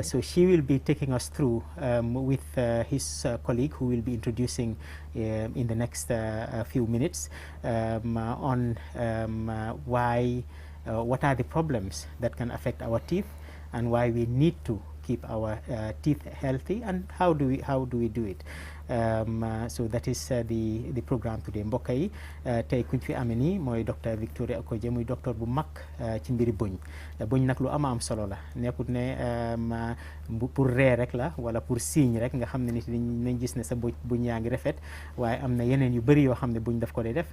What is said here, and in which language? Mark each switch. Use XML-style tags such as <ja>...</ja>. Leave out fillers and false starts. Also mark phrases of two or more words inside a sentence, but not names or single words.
<en>So she will be taking us through with his colleague, who will be introducing in the next few minutes on why, what are the problems that can affect our teeth, and why we need to keep our teeth healthy, and how do we do it. So that is the program today.</en> <wo>Mbokk yi tey kuñ fi amee nii mooy docteur Victoria Okoje, muy docteur bu mag ci mbiri bëñ nag lu am solo la, nekkut ne pour ree rek la wala pour signe rek nga xam ne nit nañ gis ne sa bëñ yaa ngi rafet, waaye am na yeneen yu bëri yoo xam ne bëñ daf ko dee def.</wo>